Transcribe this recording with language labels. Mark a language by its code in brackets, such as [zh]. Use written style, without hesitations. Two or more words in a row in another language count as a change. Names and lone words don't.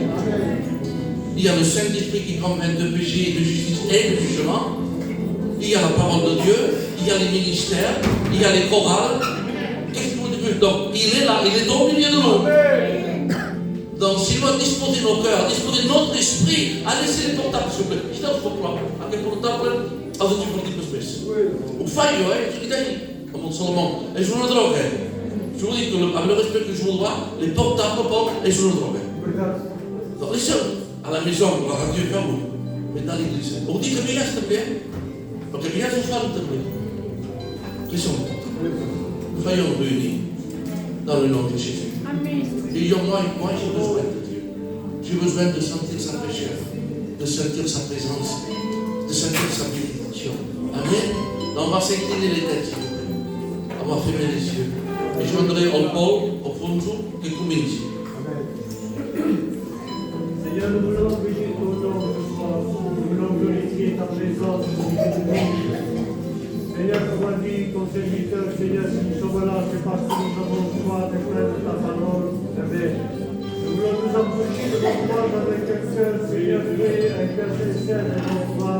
[fr] Il y a le Saint-Esprit qui convainc de péché, de justice et de jugement. Il y a la parole de Dieu, il y a les ministères, il y a les chorales. Qu'est-ce que vous dites? Donc, il est là, il est au milieu de nous. Donc, s'il doit disposer nos cœurs, disposer notre esprit, à laisser les portables, s'il vous plaît. Je t'en prie, [it] anche il portable, oggi ci porti più spesso. [fr] Un faio, tu dis, comme Salomon, [it] è sulla droga. [fr] Je vous dis que, avec le respect que je vous dois, les portables est sur la drogue. Donc, les seuls, à la maison, la radio est fermée, mais dans l'église. On dit que bien, s'il te plaît. Donc, bien, je fais, s'il te plaît. Qui sont les portables? Soyons réunis dans le nom de Jésus. Et moi, j'ai besoin de Dieu. J'ai besoin de sentir sa fraîcheur, de sentir sa présence, de sentir sa bénédiction. Amen. Donc, on va s'incliner les têtes, s'il vous plaît. On va fermer les yeux. Et je voudrais au Paul, au Fonzo, [it] che cominci. [fr] Seigneur, nous voulons bénir ton nom ce soir. Nous voulons glorifier ta présence. Seigneur, comme a dit ton serviteur, Seigneur, si nous sommes là, c'est parce que nous avons soif et faim de ta parole. Amen. Nous voulons nous approcher de ton voix avec un cœur, Seigneur, un cœur sincère et non soif.